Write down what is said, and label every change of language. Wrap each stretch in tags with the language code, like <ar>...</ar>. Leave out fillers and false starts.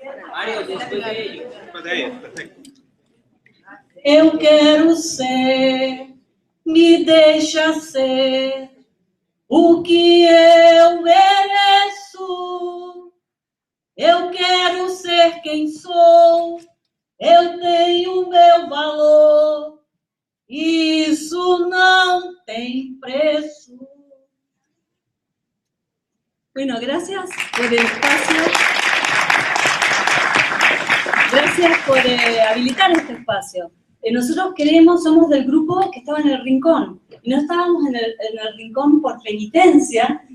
<es>Mario, después de ellos. Después de ellos, perfecto.</es> <pt>Eu quero ser, me deixa ser o que eu mereço. Eu quero ser quem sou, eu tenho meu valor, isso não tem preço.</pt> <es>Bueno, gracias por el espacio. Gracias por habilitar este espacio. Nosotros somos del grupo que estaba en el rincón. Y no estábamos en el rincón por penitencia,</es>